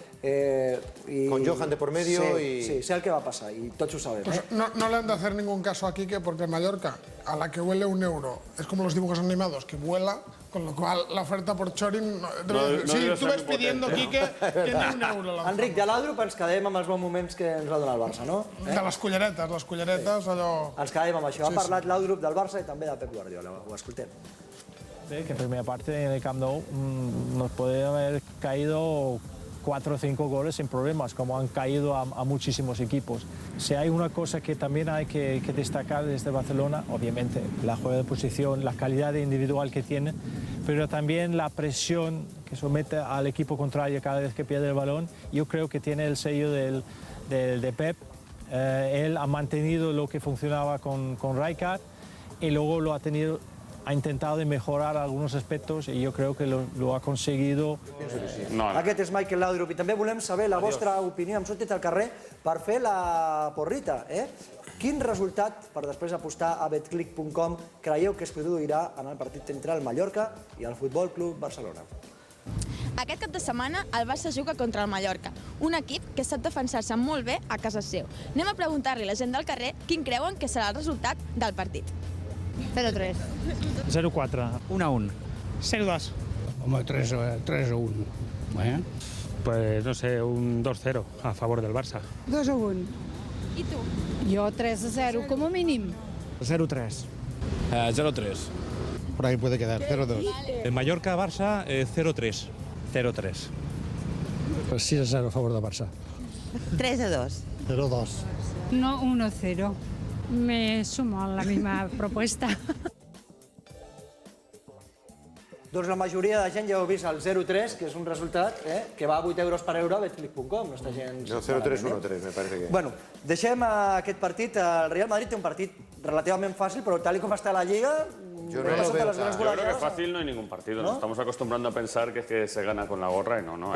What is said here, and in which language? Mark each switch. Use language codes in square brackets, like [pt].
[es] Con Johan de por medio y... Sí, sé el que va pasar y todos lo sabemos. Pues no le han de hacer ningún caso a Quique porque en Mallorca, a la que huele un euro, es como los dibujos animados, que vuela, con lo cual la oferta por Chorin... Si tú ves pidiendo, Quique, que ni un euro. [ca] Enric, de Laudrup ens quedem amb els bons moments que ens va donar el Barça, no? De les culleretes, allò... Ens quedem amb això. Ha parlat Laudrup del Barça i també de Pep Guardiola. Ho escoltem. [es] Que en primera parte en el Camp Nou nos puede haber caído 4 o 5 goles sin problemas, como han caído a muchísimos equipos. Si hay una cosa que también hay que destacar desde Barcelona, obviamente la juega de posición, la calidad individual que tiene, pero también la presión que somete al equipo contrario cada vez que pierde el balón. Yo creo que tiene el sello de Pep. Él ha mantenido lo que funcionaba con Rijkaard y luego ha intentado de mejorar algunos aspectos y yo creo que lo ha conseguido. [ca] Aquest és Michael Laudrup i també volem saber la vostra opinió. Hem sortit al carrer per fer la porrita. Quin resultat, per després apostar a betclic.com, creieu que es produirà en el partit entre el Mallorca i el Futbol Club Barcelona? Aquest cap de setmana el Barça juga contra el Mallorca, un equip que sap defensar-se molt bé a casa seu. Anem a preguntar-li a la gent del carrer quin creuen que serà el resultat del partit. 0-3. 0-4. 1-1. 0-2. Home, 3-1. [es] Pues no sé, un 2-0 a favor del Barça. 2-1. [ca] I tu? Jo 3-0, [es] como mínimo. [ca] 0-3. [es] 0-3. Por ahí puede quedar, 0-2. El Mallorca-Barça, 0-3. 0-3. Pues 6-0 a favor del Barça. 3-2. 0-2. No, 1-0. Me sumo a la misma propuesta. [ca] Doncs la majoria de gent ja heu vist el 0-3, que és un resultat que va a 8 euros per euro a betclic.com. No està gens... [es] No, 0-3-1-3, me parece que... Bueno, [ca] deixem aquest partit. El Real Madrid té un partit relativament fàcil, però tal com està la Lliga... [es] Yo creo que fácil no hay ningún partido. Nos estamos acostumbrando a pensar que es que se gana con la gorra y no.